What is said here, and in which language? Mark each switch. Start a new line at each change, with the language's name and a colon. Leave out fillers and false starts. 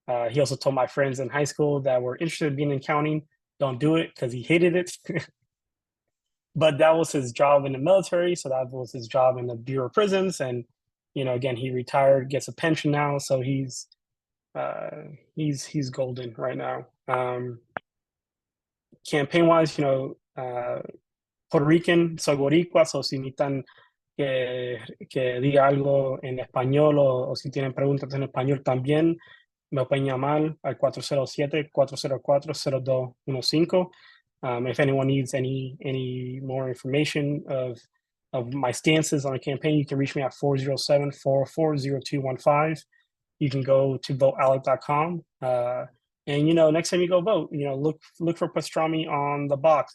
English: He also told my friends in high school that were interested in being in accounting, don't do it because he hated it. But that was his job in the military, so that was his job in the Bureau of Prisons. And you know, again, he retired, gets a pension now, so he's golden right now. Campaign wise, you know, Puerto Rican,
Spanish: soy boricua, so si necesitan que diga algo en español o si tienen preguntas en español también, me pueden llamar al 407-404-0215.
English: If anyone needs any more information of my stances on a campaign, you can reach me at 407-404-0215. You can go to voteallek.com. And you know, next time you go vote, you know, look for Pastrami on the box.